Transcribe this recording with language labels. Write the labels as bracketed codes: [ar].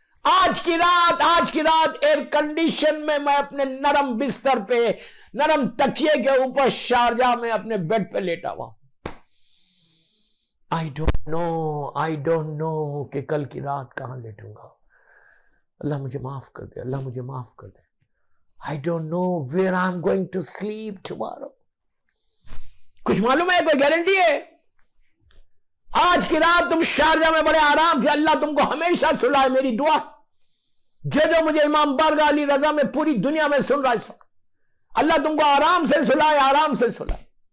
[ur] آج کی رات ایئر کنڈیشن میں اپنے نرم بستر پہ نرم تکیے کے اوپر شارجہ میں اپنے بیڈ پہ لیٹا ہوا. [en] I don't know [ur] کہ کل کی رات کہاں لیٹوں گا. اللہ مجھے معاف کر دے, اللہ مجھے معاف کر دے. [en] I don't know where I'm going to sleep tomorrow. [ur] کچھ معلوم ہے, کوئی گارنٹی ہے؟ آج کی رات تم شارجہ میں بڑے آرام سے, اللہ تم کو ہمیشہ سلائے. میری دعا جو مجھے امام بارگاہ علی رضا میں پوری دنیا میں سن رہا ہے اس وقت, اللہ تم کو آرام سے سلائے, آرام سے سلائے.